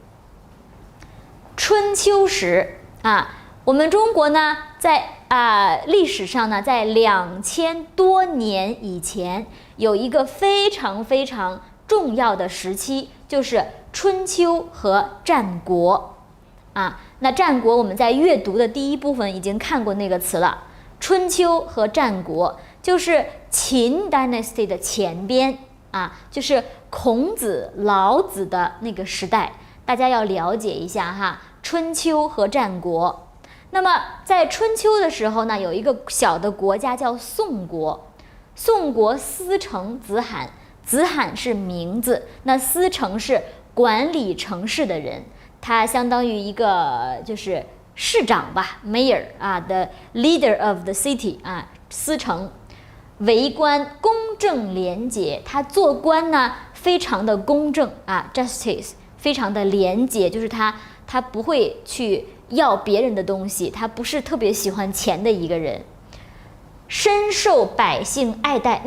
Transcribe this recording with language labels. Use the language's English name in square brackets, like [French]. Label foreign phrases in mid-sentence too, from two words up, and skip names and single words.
[Chinese] 春秋時啊，我們中國呢在歷史上呢，在2000多年以前有一個非常非常重要的時期，就是春秋和戰國啊。那戰國我們在閱讀的第1部分已經看過那個詞了。春秋和戰國就是秦 Dynasty 的前邊啊，就是孔子、老子的那個時代。大大家要了解一下哈，春秋和戰國。那麼在春秋的時候呢，有一個小的國家叫宋國，宋國司城子罕，子罕是名字，那司城是管理城市的人，他相當於一個就是市長吧 ，mayor 啊 ， [English] the leader of the city [Chinese] 啊，司城。為官公正廉潔，他做官呢非常的公正啊 ，justice 非常的廉潔，就是他不會去要別人的東西，他不是特別喜歡錢的一個人，深受百姓愛戴。